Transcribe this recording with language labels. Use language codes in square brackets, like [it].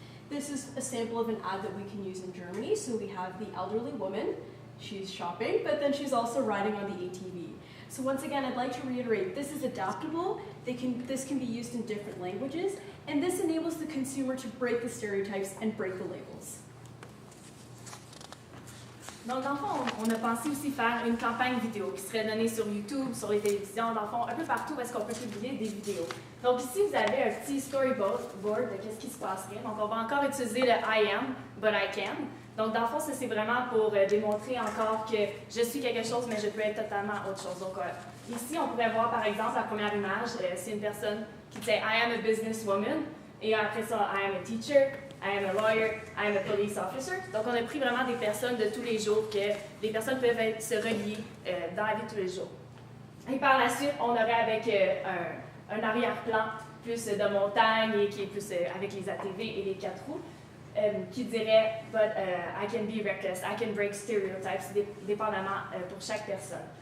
[en] This is a sample of an ad that we can use in Germany. So we have the elderly woman, she's shopping, but then she's also riding on the ATV. So once again, I'd like to reiterate, this is adaptable, this can be used in different languages, and this enables the consumer to break the stereotypes and break the labels. [fr] Donc, dans le fond, on a pensé aussi faire une campagne vidéo qui serait donnée sur YouTube, sur les télévisions, dans le fond, un peu partout où est-ce qu'on peut publier des vidéos. Donc ici, vous avez un petit storyboard de qu'est-ce qui se passerait. Donc, on va encore utiliser le [en] I am, but I can. [fr] Donc, dans le fond, ça, c'est vraiment pour démontrer encore que je suis quelque chose, mais je peux être totalement autre chose. Donc, ici, on pourrait voir, par exemple, la première image, c'est une personne qui dit « [en] I am a businesswoman ». [fr] Et après ça, « [en] I am a teacher ». I am a lawyer, I am a police officer. [fr] Donc, on a pris vraiment des personnes de tous les jours que les personnes peuvent se relier dans la vie de tous les jours. Et par la suite, on aurait avec un arrière-plan plus de montagne et qui est plus avec les ATV et les 4 roues, qui dirait « [en] But I can be reckless, I can break stereotypes [fr] », dépendamment pour chaque personne.